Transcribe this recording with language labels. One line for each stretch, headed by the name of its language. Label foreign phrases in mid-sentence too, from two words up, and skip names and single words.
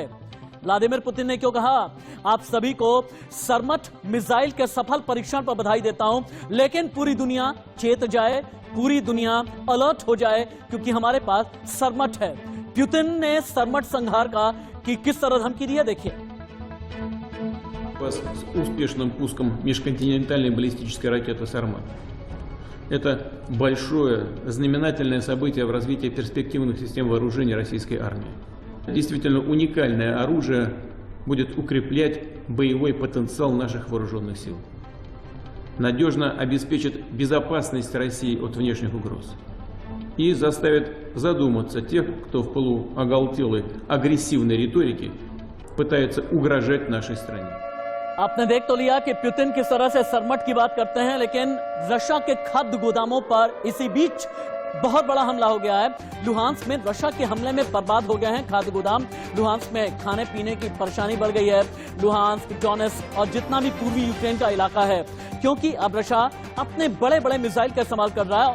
Hindi: व्लादिमीर पुतिन ने क्यों कहा, आप सभी को सरमट मिसाइल के सफल परीक्षण पर बधाई देता हूं, लेकिन पूरी दुनिया चेत जाए, पूरी दुनिया अलर्ट हो जाए, क्योंकि हमारे पास सरमट है। पुतिन ने सरमट संहार का कि किस तरह धमकी दी है, देखिए।
Russian: С успешным пуском межконтинентальной баллистической ракеты «Сармат». Это большое знаменательное событие в развитии перспективных систем вооружения российской армии. Действительно уникальное оружие будет укреплять боевой потенциал наших вооруженных сил. Надежно обеспечит безопасность России от внешних угроз. И заставит задуматься тех, кто в полуоголтелой агрессивной риторике пытается угрожать нашей стране.
Hindi: आपने देख तो लिया कि पुतिन किस तरह से सरमट की बात करते हैं, लेकिन रशिया के खाद्य गोदामों पर इसी बीच बहुत बड़ा हमला हो गया है। लुहांस्क में रशिया के हमले में बर्बाद हो गए हैं खाद्य गोदाम। लुहांस्क में खाने पीने की परेशानी बढ़ गई है। लुहांस्क, डोनेट्स्क और जितना भी पूर्वी यूक्रेन का इलाका है, क्योंकि अब रशिया अपने बड़े बड़े मिसाइल का इस्तेमाल कर रहा है।